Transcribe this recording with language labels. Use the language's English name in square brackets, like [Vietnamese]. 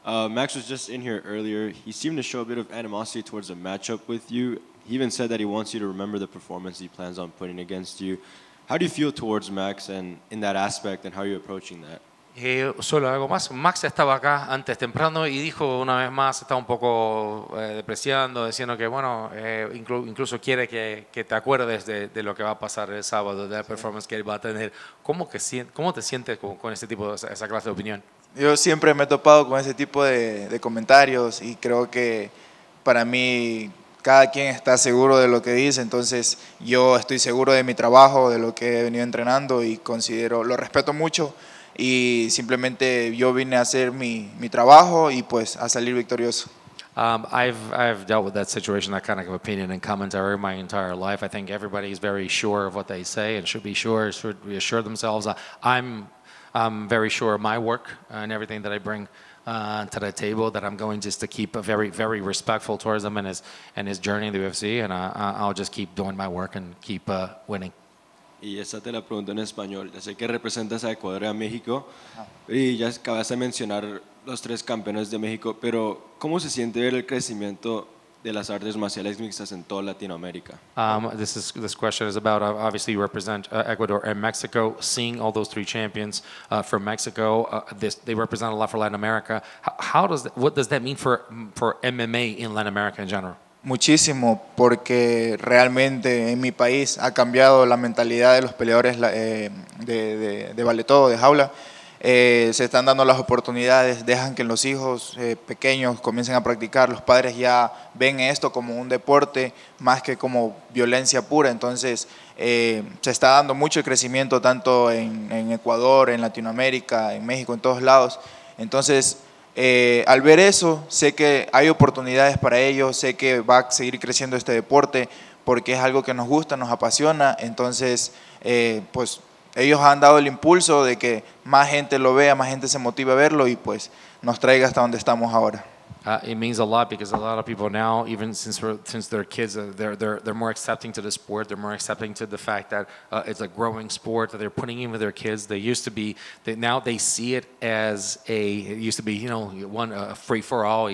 [English] Max was just in here earlier. He seemed to show a bit of animosity towards the matchup with you. He even said that he wants you to remember the performance he plans on putting against you. How do you feel towards Max and in that aspect, and how are you approaching that? [Spanish] Solo algo más. Max estaba acá antes temprano y dijo una vez más, estaba un poco depreciando, diciendo que bueno, incluso quiere que te acuerdes de lo que va a pasar el sábado, de la performance que él va a tener. ¿Cómo te sientes con ese tipo, esa clase de opinión? Yo siempre me he topado con ese tipo de comentarios y creo que para mí cada quien está seguro de lo que dice, entonces yo estoy seguro de mi trabajo, de lo que he venido entrenando y lo respeto mucho y simplemente yo vine a hacer mi trabajo y pues a salir victorioso. [English] I've dealt with that situation, that kind of opinion and commentary my entire life. I think everybody's very sure of what they say and should reassure themselves. I'm very sure of my work and everything that I bring to the table, that I'm going just to keep a very, very respectful towards him and his journey in the UFC, and I'll just keep doing my work and keep winning. [Spanish] Y esa te la pregunto en español. Ya sé que representas a Ecuador y a México y ya acabas de mencionar los 3 campeones de México, pero ¿cómo se siente ver el crecimiento de las artes marciales mixtas en toda Latinoamérica? [English] This question is about, obviously you represent Ecuador and Mexico. Seeing all those 3 champions from Mexico, they represent a lot for Latin America. What does that mean for MMA in Latin America in general? [Spanish] Muchísimo, porque realmente en mi país ha cambiado la mentalidad de los peleadores de vale todo, de jaula. Se están dando las oportunidades, dejan que los hijos pequeños comiencen a practicar. Los padres ya ven esto como un deporte más que como violencia pura. Entonces se está dando mucho crecimiento tanto en Ecuador, en Latinoamérica, en México, en todos lados. Entonces al ver eso, sé que hay oportunidades para ellos, sé que va a seguir creciendo este deporte porque es algo que nos gusta, nos apasiona. Entonces, pues ellos han dado el impulso de que más gente lo vea, más gente se motive a verlo y pues nos traiga hasta donde estamos ahora. [English] It means a lot because a lot of people now, even since they're kids, they're more accepting to the sport. They're more accepting to the fact that it's a growing sport that they're putting in with their kids. Now they see it as it used to be, one free for all.